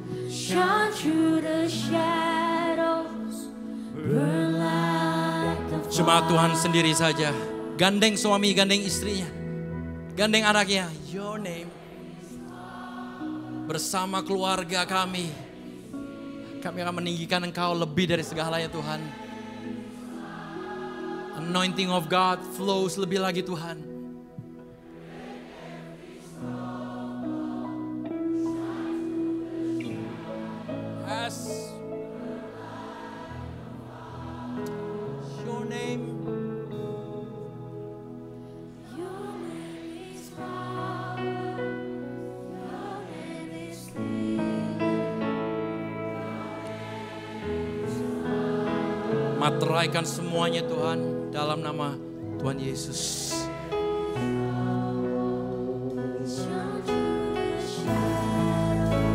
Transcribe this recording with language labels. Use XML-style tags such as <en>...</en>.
<en>Shine through the shadows. Burn like the</en> <id>Jemaat Tuhan sendiri saja. Gandeng suami, gandeng istrinya. Gandeng anaknya.</id> <en>Your name.</en> <id>Bersama keluarga kami. Kami akan meninggikan Engkau lebih dari segalanya Tuhan.</id> <en>Anointing of God flows</en> <id>lebih lagi Tuhan.</id> <en>Yes. Your name. Your name is power. Your name is healing.</en> <id>Materaikan semuanya Tuhan dalam nama Tuhan Yesus.</id> <en>Shine through the shadows.</en>